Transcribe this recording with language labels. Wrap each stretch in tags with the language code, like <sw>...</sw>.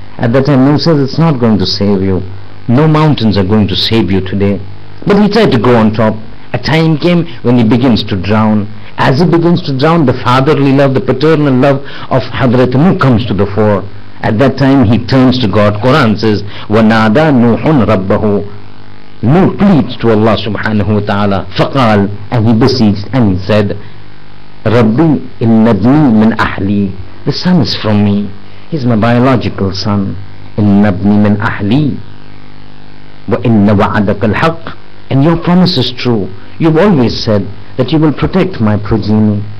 <en>At that time, Nuh says, it's not going to save you. No mountains are going to save you today. But he tried to go on top. A time came when he begins to drown. As he begins to drown, the fatherly love, the paternal love of Hadrat Nuh comes to the fore. At that time he turns to God. Quran says,</en> <ar>وَنَادَى نُوحٌ رَبَّهُ.</ar> <en>Nuh pleads to Allah subhanahu wa ta'ala. فَقَال, and he beseeched and he said,</en> <ar>Rabbi inna ibni min ahli.</ar> <en>The son is from me. He's my biological son.</en> <ar>Inna ibni min ahli. Wa inna wa'adaka al-haq.</ar> <en>And your promise is true. You've always said that you will protect my progeny.</en>